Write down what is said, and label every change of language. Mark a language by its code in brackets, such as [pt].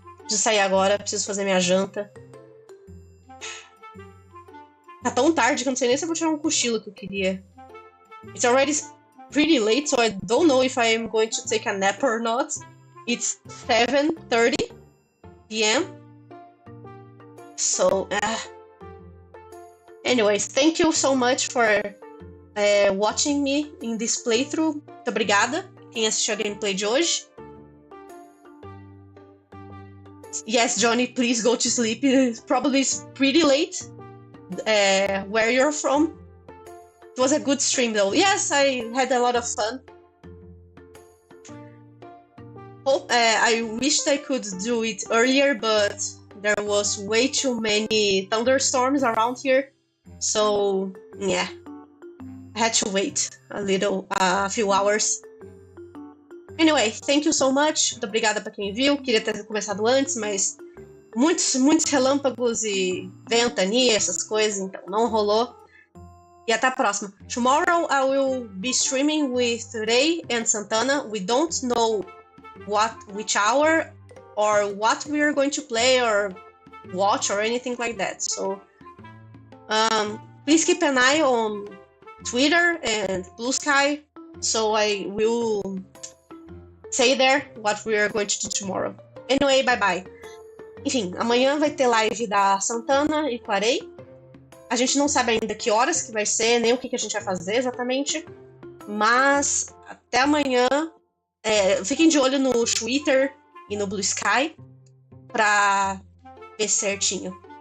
[pt] Preciso sair agora, preciso fazer minha janta. Tá tão tarde que eu não sei nem se eu vou tirar um cochilo que eu queria. [en] It's already pretty late, so I don't know if I am going to take a nap or not. It's 7:30 p.m. So, anyways, thank you so much for watching me in this playthrough. [pt] Muito obrigada quem assistiu a gameplay de hoje. [en] Yes, Johnny, please go to sleep. Probably it's pretty late where you're from. It was a good stream though. Yes, I had a lot of fun. I wished I could do it earlier, but there was way too many thunderstorms around here. So, yeah. I had to wait a few hours. Anyway, thank you so much. [pt] Muito obrigada pra quem viu. Queria ter começado antes, mas muitos relâmpagos e ventania, essas coisas, então não rolou. E até a próxima. [en] Tomorrow I will be streaming with Ray and Santana. We don't know which hour or what we are going to play or watch or anything like that. So please keep an eye on Twitter and Blue Sky. So I will say there what we are going to do tomorrow. Anyway, bye bye. [pt] Enfim, amanhã vai ter live da Santana e Clarei. A gente não sabe ainda que horas que vai ser, nem o que a gente vai fazer exatamente. Mas até amanhã. Fiquem de olho no Twitter e no Blue Sky pra ver certinho.